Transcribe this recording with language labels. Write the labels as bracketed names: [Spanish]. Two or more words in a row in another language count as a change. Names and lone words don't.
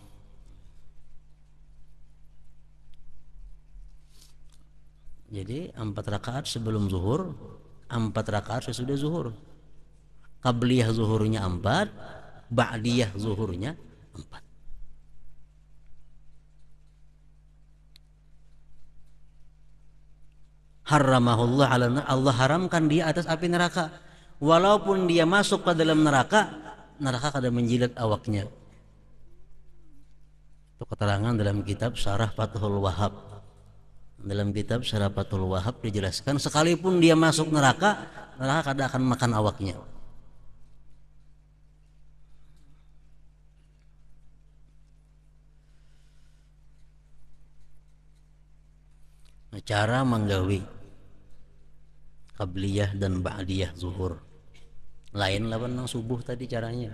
[Indonesian] Jadi 4 rakaat sebelum zuhur, 4 rakaat sesudah zuhur. Qabliyah zuhurnya 4, ba'diyah zuhurnya 4. [Arabic] حرمه الله على النار, [Indonesian] Allah haramkan dia atas api neraka. [Banjar] Walaupun dia masuk ke dalam neraka, neraka kada menjilat awaknya. [Indonesian] Itu keterangan dalam kitab Syarah Fathul Wahhab. Dalam kitab Syarah Fathul Wahhab dijelaskan, sekalipun dia masuk neraka, neraka kada akan makan awaknya. [Banjar] Nah, cara menggawi qabliyah dan ba'diyah zuhur lain lawan nang subuh tadi caranya.